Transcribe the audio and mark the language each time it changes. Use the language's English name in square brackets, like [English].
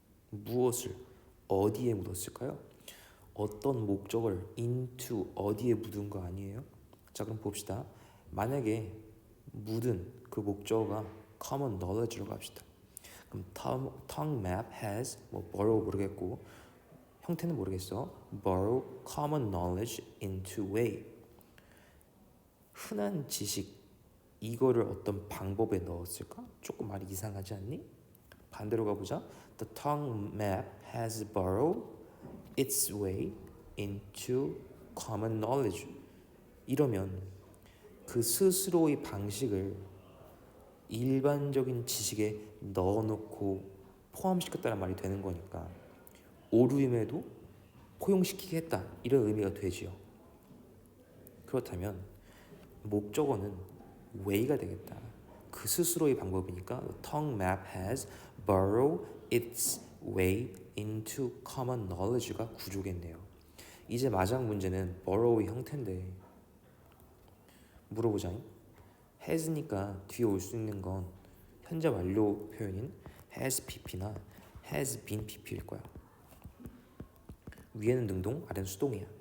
[Korean] 무엇을 어디에 묻었을까요? 어떤 목적을 into 어디에 묻은 거 아니에요? 자, 그럼 봅시다. 만약에 묻은 그 목적어가 common knowledge로 갑시다. 그럼 tongue map has 뭐 borrow 모르겠고 형태는 모르겠어. [English] borrow common knowledge into way. [Korean] 흔한 지식 이거를 어떤 방법에 넣었을까? 조금 말이 이상하지 않니? 반대로 가보자. [English] The tongue map has borrowed its way into common knowledge. [Korean] 이러면 그 스스로의 방식을 일반적인 지식에 넣어놓고 포함시켰다는 말이 되는 거니까 오류임에도 포용시키게 했다 이런 의미가 되지요. 그렇다면 목적어는 way가 되겠다. 그 스스로의 방법이니까 [English] the tongue map has borrowed its way into common knowledge [Korean] 가 구조겠네요. 이제 마지막 문제는 borrow의 형태인데 물어보자. has니까 뒤에 올 수 있는 건 현재 완료 표현인 has pp나 has been pp일 거야. 위에는 능동, 아래는 수동이야.